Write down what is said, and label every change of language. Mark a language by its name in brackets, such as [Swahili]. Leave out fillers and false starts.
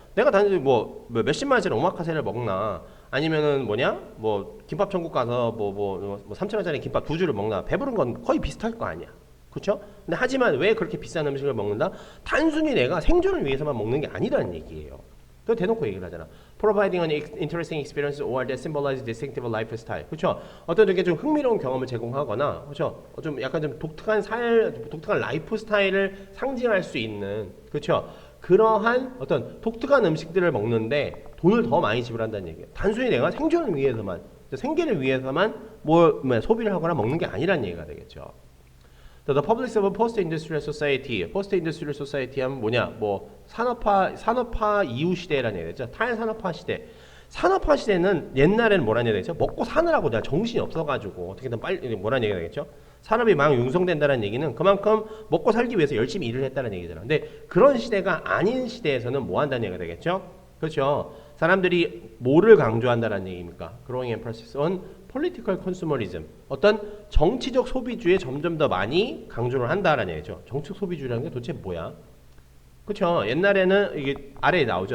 [Korean] 내가 단지 뭐 몇십만 원짜리 오마카세를 먹나 아니면은 뭐냐 뭐 김밥 천국 가서 뭐 3천 원짜리 김밥 2주를 먹나 배부른 건 거의 비슷할 거 아니야. 그렇죠? 근데 하지만 왜 그렇게 비싼 음식을 먹는다? 단순히 내가 생존을 위해서만 먹는 게 아니라는 얘기예요. 또 대놓고 얘기를 하잖아. [English] Providing an interesting experience or that symbolize distinctive lifestyle. [Korean] 그렇죠? 어떤 되게 좀 흥미로운 경험을 제공하거나, 그렇죠? 좀 약간 좀 독특한 라이프 스타일을 상징할 수 있는, 그렇죠? 그러한 어떤 독특한 음식들을 먹는데 돈을 더 많이 지불한다는 얘기예요. 단순히 내가 생존을 위해서만, 생계를 위해서만 뭐 소비를 하거나 먹는 게 아니라는 얘기가 되겠죠. [English] The publics of a post-industrial society, post-industrial society [Korean] 하면 뭐냐? 뭐 산업화 이후 시대라는 얘기죠. 탈산업화 시대. 산업화 시대는 옛날에는 뭐라는 얘기가 되죠? 먹고 사느라고 내가 정신이 없어가지고 어떻게든 빨리 뭐라는 얘기가 되겠죠? 산업이 막 융성된다는 얘기는 그만큼 먹고 살기 위해서 열심히 일을 했다는 얘기잖아. 근데 그런 시대가 아닌 시대에서는 뭐 한다는 얘기가 되겠죠? 그렇죠? 사람들이 뭐를 강조한다는 얘기입니까? [English] Growing emphasis on political consumerism. [Korean] 어떤 정치적 소비주에 점점 더 많이 강조를 한다라는 얘기죠. 정치적 소비주라는 게 도대체 뭐야? 그렇죠. 옛날에는 이게 아래에 나오죠.